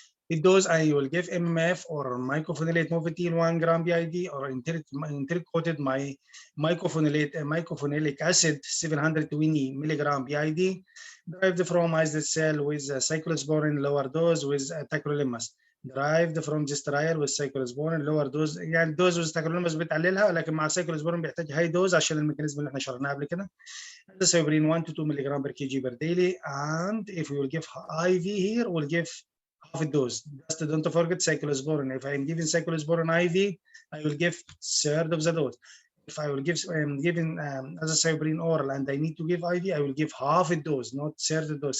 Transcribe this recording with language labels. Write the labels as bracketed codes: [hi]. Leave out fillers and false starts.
[en] With those, I will give MMF or mycophenolate mofetil 1 gram BID or enteric-coated mycophenolic acid 720 milligram BID derived from islet cell with cyclosporin lower dose with tacrolimus. derived from this trial with cyclosporin lower dose. [ar] يعني الدوز [en] with tacrolimus [ar] بتقللها، لكن مع cyclosporin بيحتاج هاي دوز عشان الميكانيزم اللي احنا شرحناه قبل كده. [en] Azathioprine 1 to 2 milligram per kg per daily, and if we will give IV here, we'll give half a dose. Just don't forget cyclosporin. If I'm giving cyclosporin IV, I will give third of the dose. If I will give azathioprine oral and I need to give IV, I will give half a dose, not third dose.